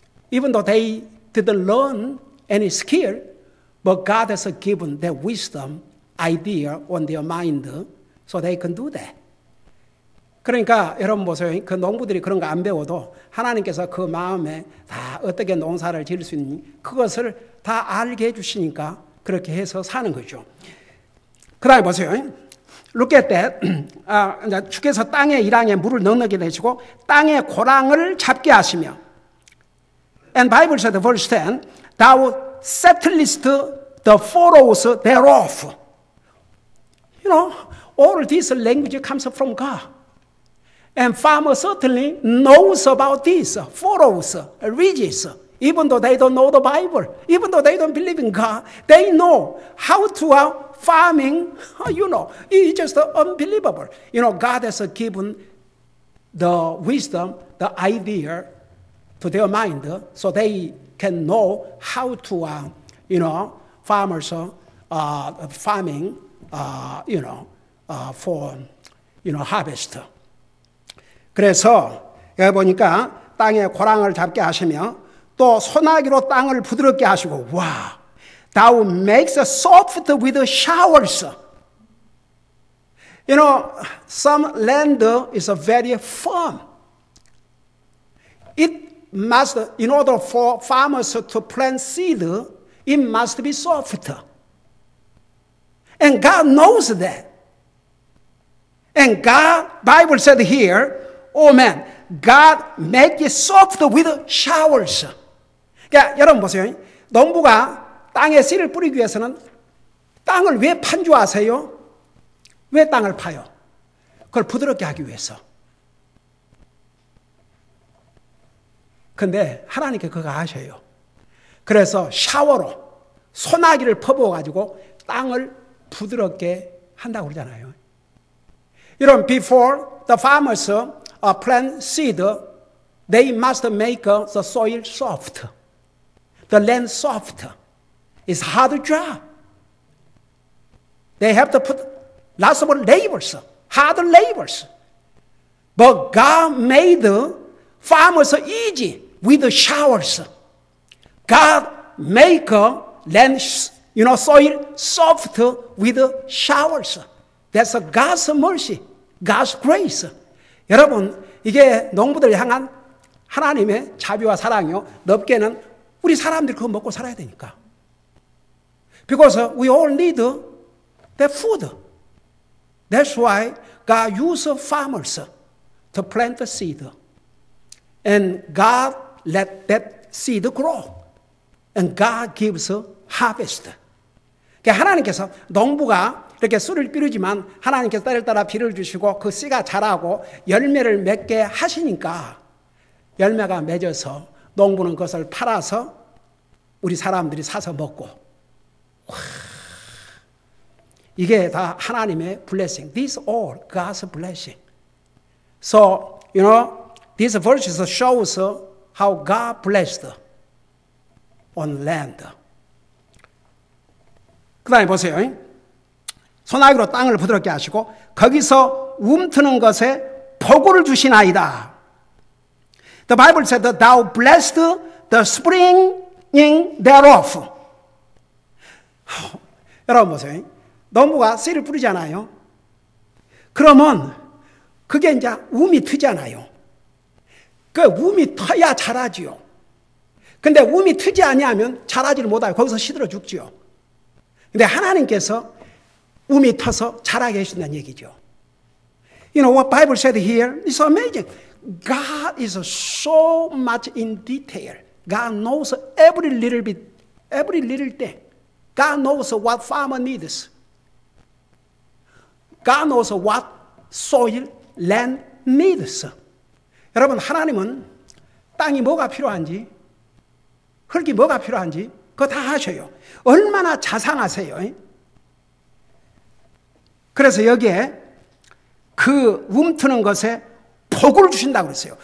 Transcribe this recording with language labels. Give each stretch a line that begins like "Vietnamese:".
English: Even though they didn't learn any skill, but God has given that wisdom, idea on their mind, so they can do that.
Korean: 그러니까 여러분 보세요. 그 농부들이 그런 거 안 배워도 하나님께서 그 마음에 다 어떻게 농사를 지을 수 있는지 그것을 다 알게 해주시니까 그렇게 해서 사는 거죠. 그 다음에 보세요.
English: Look at that.
Korean: 주께서 땅의 일항에 물을 넉넉히 내시고 땅의 고랑을 잡게 하시며
English: And Bible said, verse 10, Thou settlest the furrows thereof. You know, all this language comes from God. And farmer certainly knows about this, furrows, ridges. Even though they don't know the Bible, even though they don't believe in God, they know how to farming, it's just unbelievable. God has given the wisdom, the idea to their mind so they can know how to, farmers farming, for, harvest.
Korean: 그래서 여기 보니까 땅에 고랑을 잡게 하시며 또 소나기로 땅을 부드럽게 하시고 와,
English: thou makes us soft with showers. You know, some land is very firm. It must, in order for farmers to plant seed, it must be soft. And God knows that. And God, Bible said here, oh man, God make it soft with showers.
Korean: 그러니까 여러분 보세요. 농부가 땅에 씨를 뿌리기 위해서는 땅을 왜 판 줄 아세요? 왜 땅을 파요? 그걸 부드럽게 하기 위해서. 근데 하나님께 그거 아셔요. 그래서 샤워로 소나기를 퍼부어가지고 땅을 부드럽게 한다고 그러잖아요. 여러분,
English: before the farmers plant seed, they must make the soil soft. The land soft. It's hard job. They have to put lots of labors, hard labors. But God made farmers easy with the showers. God make land, soil soft with the showers. That's God's mercy, God's grace.
Korean: 여러분, 이게 농부들을 향한 하나님의 자비와 사랑이요. 넓게는 우리 사람들이 그거 먹고 살아야 되니까.
English: Because we all need the food. That's why God uses farmers to plant the seed. And God let that seed grow. And God gives a harvest.
Korean: 그러니까 하나님께서 농부가 이렇게 씨를 뿌리지만 하나님께서 때를 따라 비를 주시고 그 씨가 자라고 열매를 맺게 하시니까 열매가 맺어서 농부는 그것을 팔아서 우리 사람들이 사서 먹고 와, 이게 다 하나님의 blessing.
English: This all God's blessing. So, this verse shows how God blessed on land.
Korean: 그 다음에 보세요. 소나기로 땅을 부드럽게 하시고 거기서 움트는 것에 복을 주시나이다.
English: The Bible said that thou blessed the springing thereof.
Korean: 여러분 보세요. 농부가 씨를 뿌리잖아요. 그러면 그게 이제 움이 트잖아요. 그 움이 터야 자라지요. 근데 움이 트지 아니하면 자라지를 못하고 거기서 시들어 죽지요. 근데 하나님께서 움이 터서 자라게 해준다는 얘기죠.
English: You know what Bible said here? It's amazing. God is so much in detail. God knows every little bit, every little thing. God knows what farmer needs. God knows what soil, land needs.
Korean: 여러분, 하나님은 땅이 뭐가 필요한지, 흙이 뭐가 필요한지 그거 다 아셔요. 얼마나 자상하세요. 그래서 여기에 그 움트는 것에 복을 주신다고 그랬어요.